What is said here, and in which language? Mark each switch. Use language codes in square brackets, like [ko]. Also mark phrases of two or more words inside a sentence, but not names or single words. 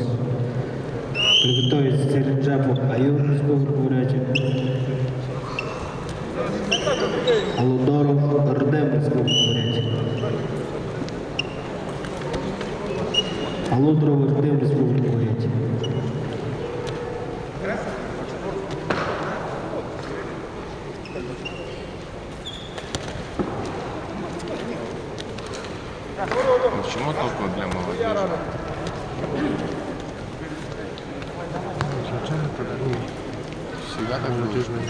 [ru] Приготовить Серенджапов Аюр, Республика Бурятия. Алудоров Ардем, Республика Бурятия. Алудров Ардем, Республика Бурятия. Почему только для молодежи? Всегда так было.